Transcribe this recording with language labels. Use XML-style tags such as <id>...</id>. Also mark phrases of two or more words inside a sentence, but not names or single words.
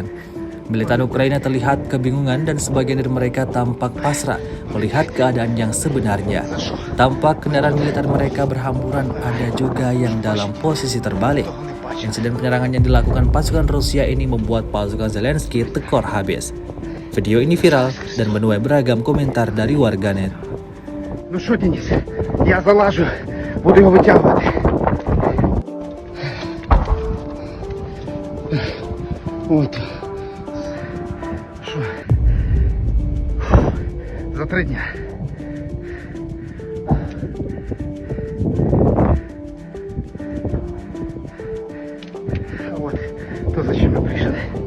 <id>Militan Ukraina terlihat kebingungan dan sebagian dari mereka tampak pasrah melihat keadaan yang sebenarnya. Tampak kendaraan militer mereka berhamburan, ada juga yang dalam posisi terbalik. Insiden penyerangan yang dilakukan pasukan Rusia ini membuat pasukan Zelensky tekor habis. Video ini viral dan menuai beragam komentar dari warganet.</id> <uk>Ну що, Денис, я залажу, буду його витягувати. От. Що? За 3 дня. А от, то зачем ми прийшли?</uk>